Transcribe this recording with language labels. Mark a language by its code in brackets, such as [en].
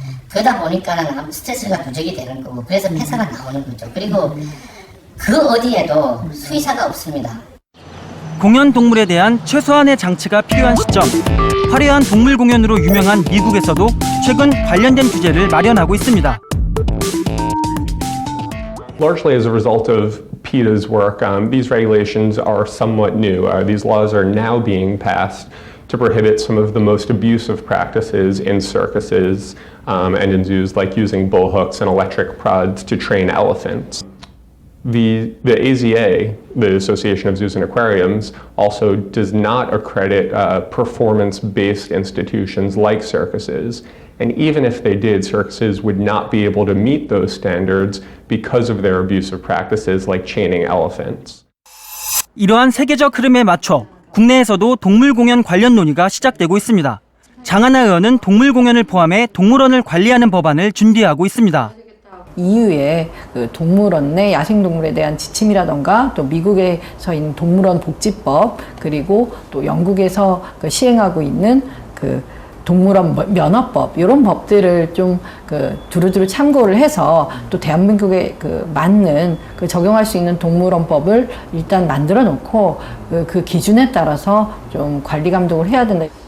[ko] 그러다 보니까는 스트레스가 누적이 되는 거고 그래서 폐사가 나오는 거죠. 그리고 그 어디에도 수의사가 없습니다. 공연 동물에 대한 최소한의 장치가 필요한 시점. 화려한 동물 공연으로 유명한 미국에서도 최근 관련된 규제를 마련하고 있습니다. [en] Largely as a result of PETA's work, these regulations are somewhat new. These laws are now being passed to prohibit some of the most abusive practices in circuses and in zoos, like using bull hooks and electric prods to train elephants. The AZA, the Association of Zoos and Aquariums, also does not accredit performance-based institutions like circuses. And even if they did, circuses would not be able to meet those standards because of their abusive practices like chaining elephants. [ko] 이러한 세계적 흐름에 맞춰 국내에서도 동물 공연 관련 논의가 시작되고 있습니다. 장하나 의원은 동물 공연을 포함해 동물원을 관리하는 법안을 준비하고 있습니다. EU의 그 동물원 내 야생동물에 대한 지침이라던가 또 미국에서 있는 동물원 복지법 그리고 또 영국에서 그 시행하고 있는 그 동물원 면허법 이런 법들을 좀 그 두루두루 참고를 해서 또 대한민국에 그 맞는 그 적용할 수 있는 동물원법을 일단 만들어 놓고 그 기준에 따라서 좀 관리 감독을 해야 된다.